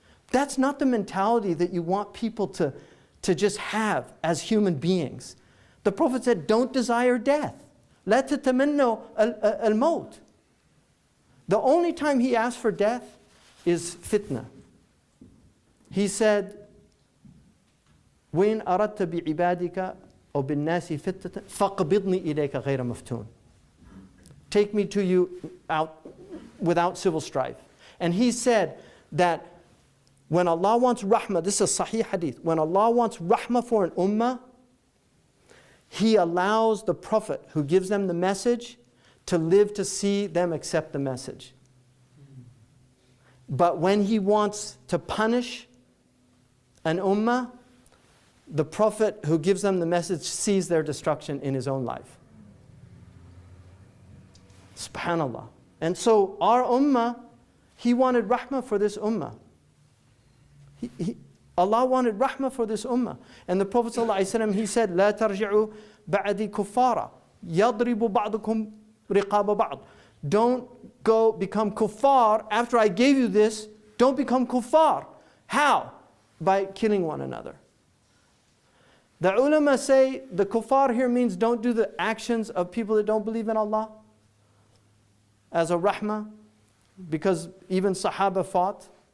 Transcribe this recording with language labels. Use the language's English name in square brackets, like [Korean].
[English] That's not the mentality that you want people to just have as human beings. The Prophet said, don't desire death. [Arabic] لا تتمنوا الموت. [English] The only time he asked for death is fitna. He said, [Arabic] وَإِنْ أَرَدْتَ بِعِبَادِكَ أَوْ بِالنَّاسِ فِتَّةً فَقْبِضْنِي إِلَيْكَ غَيْرَ مَفْتُونٍ. [English] Take me to you out without civil strife. And he said that when Allah wants rahmah, this is a sahih hadith, when Allah wants rahmah for an ummah, He allows the Prophet who gives them the message to live to see them accept the message. But when He wants to punish an ummah, the Prophet who gives them the message sees their destruction in his own life. SubhanAllah. And so our ummah, He wanted rahmah for this ummah. Allah wanted rahmah for this ummah. And the Prophet ﷺ, he said, [Arabic] لا ترجعوا بعدي كفارا يضرب بعضكم رقاب بعض. [English] Don't go become kuffar after I gave you this. Don't become kuffar. How? By killing one another. The ulama say the kuffar here means don't do the actions of people that don't believe in Allah as a rahmah, because even Sahaba fought.